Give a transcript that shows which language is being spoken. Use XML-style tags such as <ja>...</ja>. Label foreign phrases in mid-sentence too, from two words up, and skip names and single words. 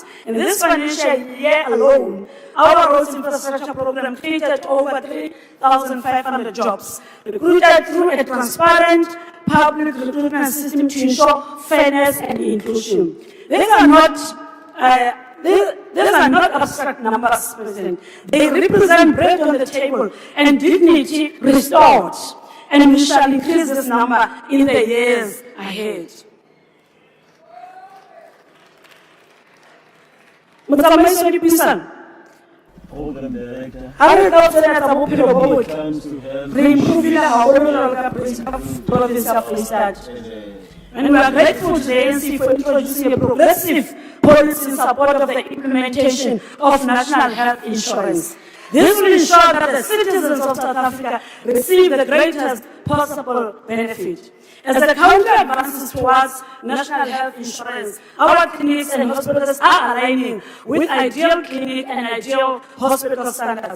<en>In this financial year alone, our roads infrastructure program created over 3,500 jobs, recruited through a transparent public recruitment system to ensure fairness and inclusion. These are not abstract numbers, President. They represent bread on the table and dignity restored. And we shall increase this number in the years ahead.</en> <st>Motsamaiso wa dipuisano.</st> <en>Program Director.</en> <st>Ha re ka tsena tsa bophelo bo botle. Re improvile haholo ka province ya Freistata.</st> <en>And we are grateful to the ANC for introducing a progressive policy in support of the implementation of national health insurance. This will ensure that the citizens of South Africa receive the greatest possible benefit. As the country advances towards national health insurance, our clinics and hospitals are aligning with ideal clinic and ideal hospital standards.</en>